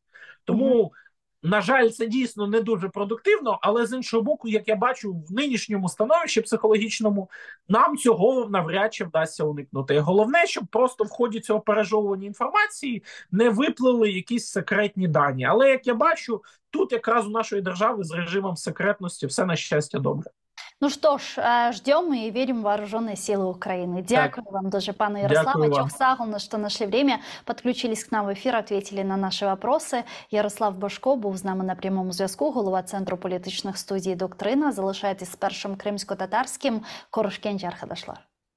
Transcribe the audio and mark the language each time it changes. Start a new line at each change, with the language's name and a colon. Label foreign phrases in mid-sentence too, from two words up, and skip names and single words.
Ukrainian: Тому, на жаль, це дійсно не дуже продуктивно, але з іншого боку, як я бачу, в нинішньому становищі психологічному нам цього навряд чи вдасться уникнути. Головне, щоб просто в ході цього пережовування інформації не виплили якісь секретні дані. Але, як я бачу, тут якраз у нашої держави з режимом секретності все, на щастя, добре.
Russian: Ну что ж, ждем и верим в вооруженные силы Украины.
Ukrainian: Дякую вам дуже, пане Ярославе.
Crimean Tatar: Чохсагулна,
Russian: что нашли время, подключились к нам в эфир, ответили на наши вопросы.
Ukrainian: Ярослав Божко був з нами на прямому зв'язку, голова Центру політичних студій «Доктрина». Залишайтесь з першим кримсько-татарським.
Crimean Tatar: Корушкенч Архадашлар.